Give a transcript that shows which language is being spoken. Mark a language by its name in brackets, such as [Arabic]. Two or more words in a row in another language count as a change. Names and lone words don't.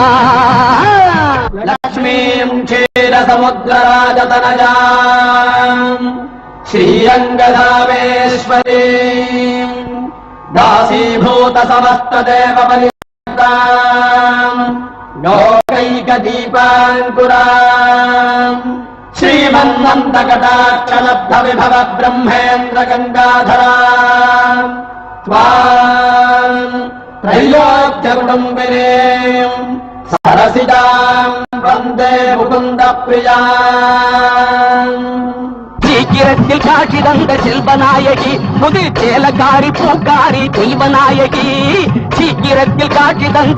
[Sanskrit] लक्ष्मीं क्षीरसमुद्रराजतनयां श्रीरङ्गधामेश्वरीम् दासीभूत समस्त देव बलिताम् लोकैक दीपाङ्कुराम् श्रीमन्नन्द कटाक्ष लब्ध विभव ब्रह्मेन्द्र गंगाधराम् त्वाम् त्रैलोक्य कुटुम्बिनीम् सरसिजाम् वन्दे मुकुन्द प्रियाम् [Tamil] சீக்கிரத்தில் காட்சி தந்த செல்வநாயகி முது சேலக்காரி பூக்காரி தெய்வநாயகி சீக்கிரத்தில் காட்சி தந்த